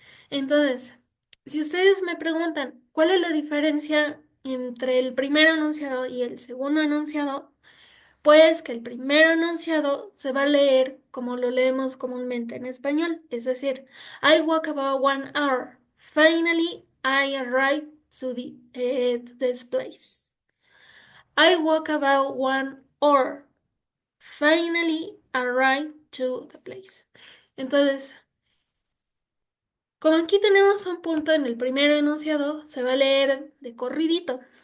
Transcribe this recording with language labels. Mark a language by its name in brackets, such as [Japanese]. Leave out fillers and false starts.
[Spanish] Entonces, si ustedes me preguntan cuál es la diferencia entre el primer enunciado y el segundo enunciado, pues que el primer enunciado se va a leer como lo leemos comúnmente en español, es decir, [English] I walk about 1 hour. Finally, I arrived to this place. I walk about 1 hour. Finally, arrived to the place. [Spanish] Entonces, como aquí tenemos un punto en el primer enunciado, se va a leer de corridito.